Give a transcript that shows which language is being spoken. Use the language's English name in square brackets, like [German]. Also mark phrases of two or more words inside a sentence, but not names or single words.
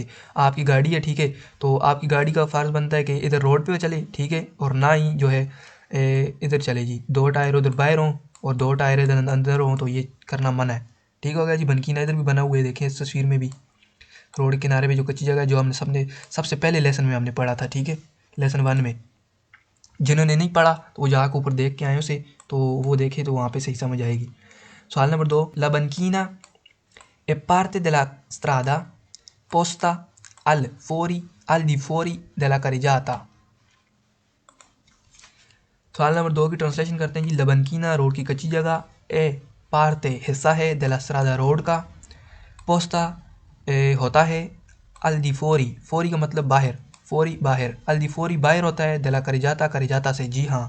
[Hindi] आपकी गाड़ी है, ठीक है, तो आपकी गाड़ी का फ़र्ज़ बनता है कि इधर रोड पे चले, ठीक है, और ना ही जो है इधर चले जी, 2 टायर उधर बाहर हों और 2 टायर इधर अंदर हों, तो ये करना मना है, ठीक हो गया जी। बनकीना इधर भी बना हुआ है, देखें इस तस्वीर में भी रोड किनारे पे जो कच्ची जगह है, जो हमने सबसे पहले लेसन में हमने पढ़ा था, ठीक है, लेसन 1 में। जिन्होंने नहीं पढ़ा तो वो जाकर ऊपर देख के आए उसे, तो वो देखे तो वहाँ पे सही समझ आएगी। सवाल नंबर 2, [Italian] la banchina è parte della strada posta al di fuori della carreggiata. [Hindi] सवाल नंबर 2 की ट्रांसलेशन करते हैं जी। लबनकीना रोड की कच्ची जगह, [Italian] è parte [Hindi] हिस्सा है, [Italian] della strada [Hindi] रोड का, पोस्ता होता है, [Italian] al di fuori, [Hindi] फोरी का मतलब बाहर, फोरी बाहर, [Italian] al di fuori [Hindi] बाहर होता है, [Italian] dalla carreggiata [Hindi] से, जी हाँ।